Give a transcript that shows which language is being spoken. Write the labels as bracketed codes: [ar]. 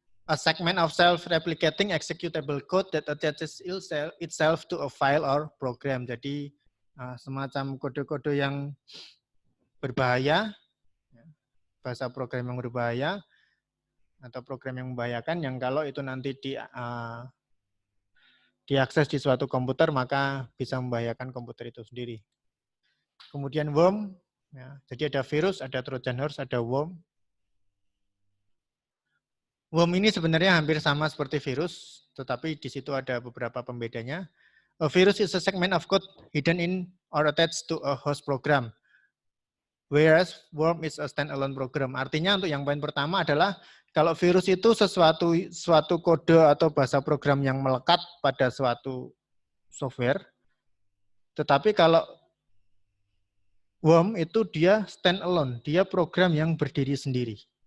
[en] A segment of self-replicating executable code that attaches itself to a file or program. [id] Jadi semacam kode-kode yang berbahaya, bahasa program yang berbahaya, atau program yang membahayakan, yang kalau itu nanti diakses di suatu komputer, maka bisa membahayakan komputer itu sendiri. Kemudian worm, ya, jadi ada virus, ada Trojan horse, ada worm. Worm ini sebenarnya hampir sama seperti virus, tetapi di situ ada beberapa pembedanya. [en] A virus is a segment of code hidden in or attached to a host program, whereas worm is a standalone program. [id] Artinya untuk yang poin pertama adalah kalau virus itu suatu kode atau bahasa program yang melekat pada suatu software, tetapi kalau worm itu dia standalone, dia program yang berdiri sendiri.